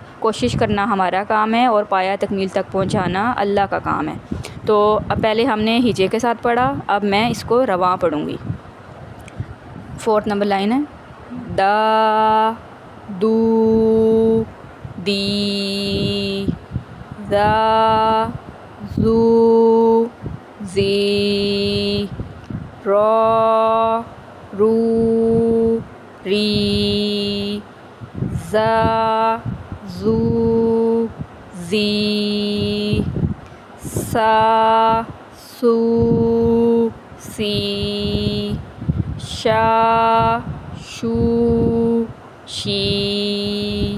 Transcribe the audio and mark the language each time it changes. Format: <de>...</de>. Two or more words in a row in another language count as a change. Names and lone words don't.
<ur>کوشش کرنا ہمارا کام ہے اور پایہ تکمیل تک پہنچانا اللہ کا کام ہے۔ تو اب پہلے ہم نے ہجے کے ساتھ پڑھا، اب میں اس کو رواں پڑھوں گی۔ 4 نمبر لائن ہے دا، دو، دی، ذا، زو، زی، را، رو، ری، زا، زو، زی، سا، سو، سی، شا، شو، شی۔</ur>